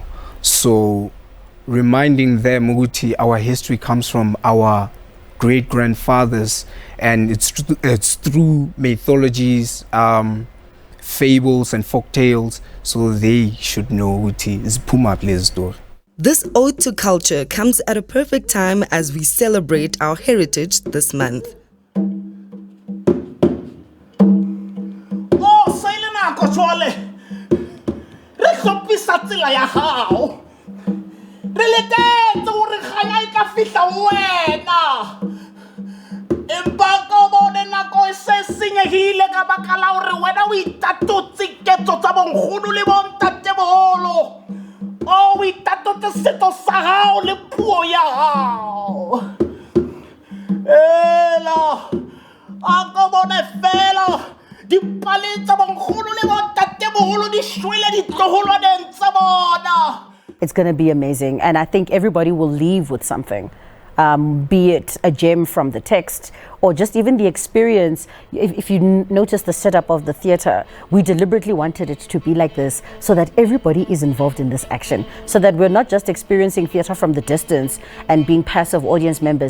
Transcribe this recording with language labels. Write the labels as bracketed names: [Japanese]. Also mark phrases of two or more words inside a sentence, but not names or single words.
[English] So reminding them Uguti, our history comes from our great-grandfathers, and it's through mythologies, fables and folk tales, so they should know Uguti is Puma Plesdor. This ode to culture comes at a perfect time as we celebrate our heritage this month. [Southern Sotho] Oh, Selena Kochwale, Rekopisa tsela ya hao. Relete uri khanya ka fihla wena. Empa ko bone nako se senyehile ka baka la hore wena o itatotse ketso tsa bonkgono le bontatemoholo. Oh, we tatotse setso sa hao le puo ya hao. Ela, a ko bone fela di pale tsa bonkgono le bontatemoholo di shwele ditloholwaneng tsa bona. [English] It's going to be amazing, and I think everybody will leave with something, be it a gem from the text or just even the experience. If you notice the setup of the theatre, we deliberately wanted it to be like this so that everybody is involved in this action, so that we're not just experiencing theatre from the distance and being passive audience members.